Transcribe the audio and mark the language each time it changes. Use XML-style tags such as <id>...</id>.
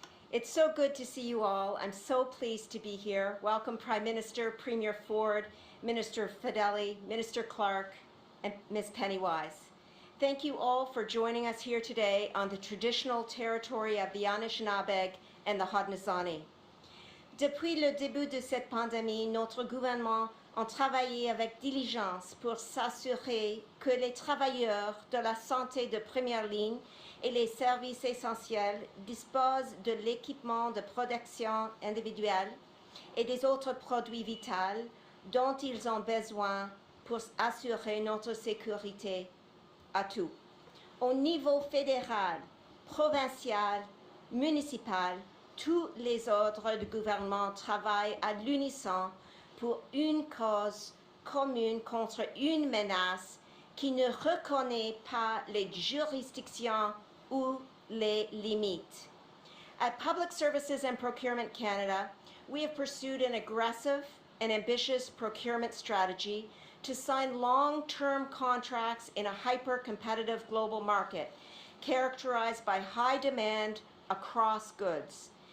<en>It's so good to see you all. I'm so pleased to be here. Welcome Prime Minister, Premier Ford, Minister Fedeli, Minister Clark, and Ms. Pennywise. Thank you all for joining us here today on the traditional territory of the Anishinaabe and the Haudenosaunee.</en> <fr>Depuis le début de cette pandémie, notre gouvernement a travaillé avec diligence pour s'assurer que les travailleurs de la santé de première ligne et les services essentiels disposent de l'équipement de protection individuelle et des autres produits vitaux dont ils ont besoin pour assurer notre sécurité à tous. Au niveau fédéral, provincial, municipal, tous les ordres du gouvernement travaillent à l'unisson pour une cause commune contre une menace qui ne reconnaît pas les juridictions ou les limites.</fr> <en>At Public Services and Procurement Canada, we have pursued an aggressive and ambitious procurement strategy to sign long-term contracts in a hyper-competitive global market, characterized by high demand across goods.</en>